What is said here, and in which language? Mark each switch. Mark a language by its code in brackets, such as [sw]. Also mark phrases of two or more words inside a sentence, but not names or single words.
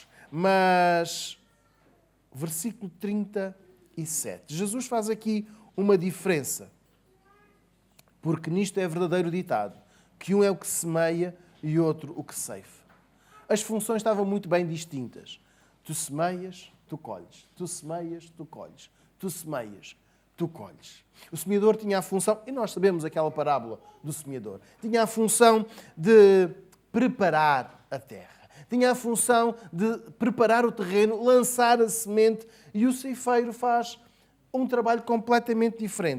[pt] Mas, versículo 37. Jesus faz aqui uma diferença. Porque nisto é verdadeiro ditado, que um é o que semeia e outro o que ceifa. As funções estavam muito bem distintas. Tu semeias, tu colhes. Tu semeias, tu colhes. Tu semeias, tu colhes. O semeador tinha a função, e nós sabemos aquela parábola do semeador, tinha a função de preparar a terra. Tinha a função de preparar o terreno, lançar a semente, e o ceifeiro faz um trabalho completamente diferente.